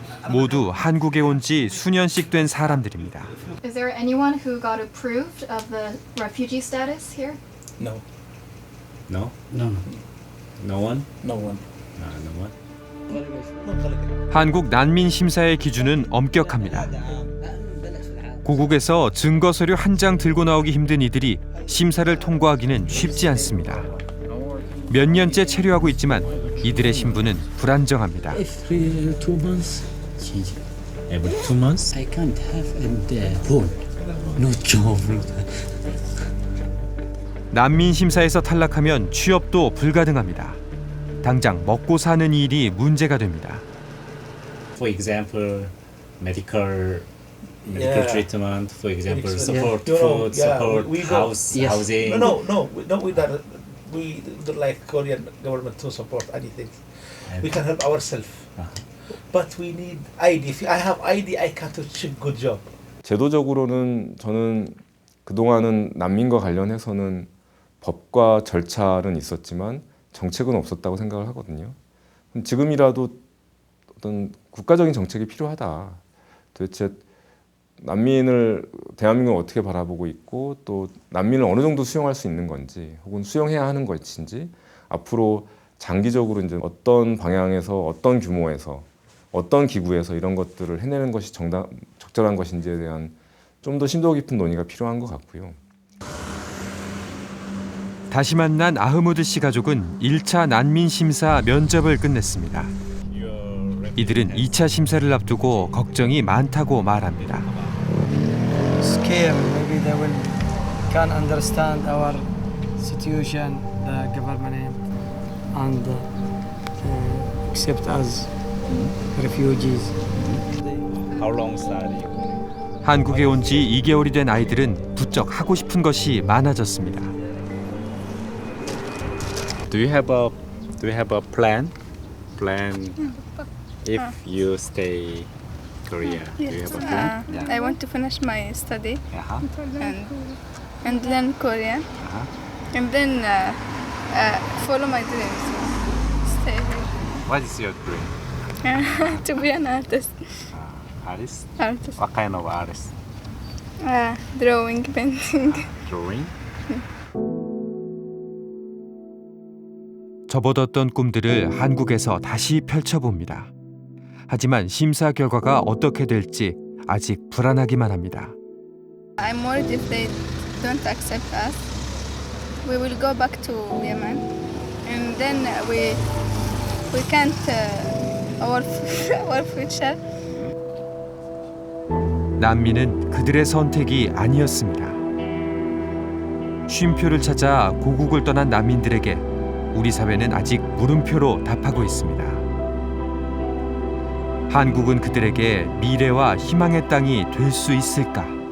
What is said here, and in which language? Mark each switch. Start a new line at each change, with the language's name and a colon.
Korean: 모두 한국에 온 지 수년씩 된 사람들입니다.
English: Is there anyone who got approved of the refugee status here? No. No? No. No one? No one. No one?
Korean: 한국 난민 심사의 기준은 엄격합니다. 고국에서 증거 서류 한 장 들고 나오기 힘든 이들이 심사를 통과하기는 쉽지 않습니다. 몇 년째 체류하고 있지만 이들의 신분은 불안정합니다.
English: Every 2 months, change. Every 2 months? I can't have a phone. No job.
Korean: 난민 심사에서 탈락하면 취업도 불가능합니다. 당장 먹고 사는 일이 문제가 됩니다.
English: For example, medical Yeah. treatment, for example, Yeah. support You know, food, yeah, support we go- housing. No, we don't. We don't like Korean government to support anything. We can help ourselves. But we need ID. If I have ID, I can't achieve good job.
Korean: 제도적으로는 저는 그동안은 난민과 관련해서는 법과 절차는 있었지만 정책은 없었다고 생각을 하거든요. 지금이라도 어떤 국가적인 정책이 필요하다. 도대체 난민을 대한민국을 어떻게 바라보고 있고 또 난민을 어느 정도 수용할 수 있는 건지 혹은 수용해야 하는 것인지 앞으로 장기적으로 이제 어떤 방향에서 어떤 규모에서 어떤 기구에서 이런 것들을 해내는 것이 적절한 것인지에 대한 좀 더 심도 깊은 논의가 필요한 것 같고요. 다시 만난 아흐무드 씨 가족은 1차 난민 심사 면접을 끝냈습니다. 이들은 2차 심사를 앞두고 걱정이 많다고 말합니다.
English: Scared, maybe they will can't understand our situation, the government, and accept us refugees. How long study?
Korean: 한국에 온 지 2개월이 된 아이들은 부쩍 하고 싶은 것이 많아졌습니다.
English: Do you have a plan? Plan if you stay Korea. Do you have a plan? I want to finish my study Uh-huh. and learn Korean and then follow my dreams. Stay here. What is your dream? To be an artist. Artist? Artist. What kind of artist? Drawing, painting. Drawing?
Korean: 접어뒀던 꿈들을 한국에서 다시 펼쳐봅니다. 하지만 심사 결과가 어떻게 될지 아직 불안하기만 합니다.
English: I'm worried if they don't accept us. We will go back to Yemen, and then we can't our future.
Korean: 난민은 그들의 선택이 아니었습니다. 쉼표를 찾아 고국을 떠난 난민들에게 우리 사회는 아직 물음표로 답하고 있습니다. 한국은 그들에게 미래와 희망의 땅이 될 수 있을까?